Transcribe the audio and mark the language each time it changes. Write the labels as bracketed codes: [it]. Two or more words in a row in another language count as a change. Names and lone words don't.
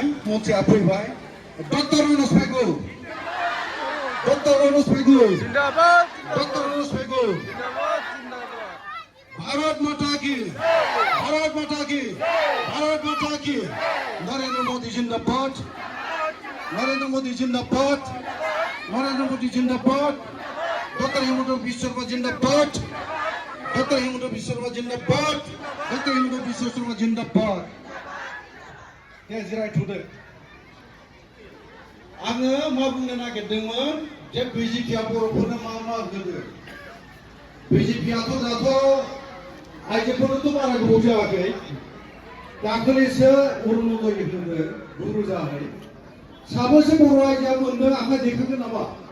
[brx] मन्थ्रिया फैबाय डक्टर अनुज फैगौ डक्टर अनुज फैगौ [hi] जिंदाबाद [brx] डक्टर अनुज फैगौ [hi] जिंदाबाद जिंदाबाद भारत माता की भारत माता की भारत माता की नरेंद्र मोदी जिंदाबाद नरेंद्र मोदी जिंदाबाद नरेंद्र मोदी जिंदाबाद डॉक्टर हिमंत बिश्व शर्मा जिंदाबाद डॉक्टर हिमंत बिश्व शर्मा जिंदाबाद डॉक्टर हिमंत बिश्व शर्मा जिंदाबाद [brx] दे जिरायथ'दो आङो मा बुंनो नागिरदोंमोन जे बिजेपिआ बर'फोरनो मा होदों बिजेपिआथ' दाथ' आइजोफोरनोथ' बारा गोबाव जायाखै दाखालिसो अरुणोदय होदों गुरु जाहै साबेसे बर' आइजोआ मोनदों आखाइ दैखांगोन नामा